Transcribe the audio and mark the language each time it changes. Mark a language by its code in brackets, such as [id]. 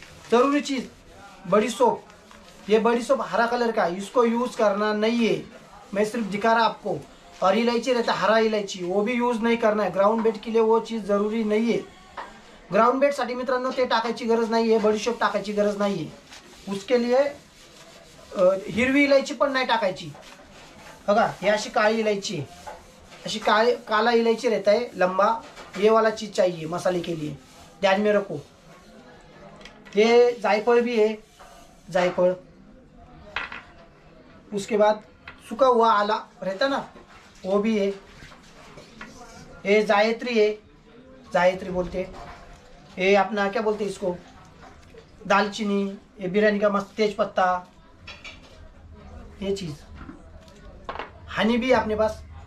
[hi] जरूरी चीज़ बड़ी सोप। ये बड़ी सोप हरा कलर का, इसको यूज़ करना नहीं है, मैं सिर्फ दिखा रहा आपको। और इलायची रहता है, हरा इलायची, वो भी यूज़ नहीं करना है। ग्राउंड बेट के लिए वो चीज़ ज़रूरी नहीं है। [mr] ग्राउंड बेटसाठी मित्रांनो ते टाकायची गरज नाही आहे, बडीशोप टाकायची गरज नाही आहे। [hi] उसके लिए [mr] हिरवी इलायची पण नाही टाकायची बघा, हे अशी काळी [hi] इलायची है, अशी काला इलायची रहता है लंबा, ये वाला चीज़ चाहिए मसाले के लिए, ध्यान में रखो। ये जायफल भी है, जायफल, उसके बाद सूखा हुआ आला रहता ना वो भी है, ये जायत्री है, जायत्री बोलते हैं, ये अपना क्या बोलते हैं इसको, दालचीनी, ये बिरयानी का मस्त तेज पत्ता, ये चीज़, हनी भी अपने पास।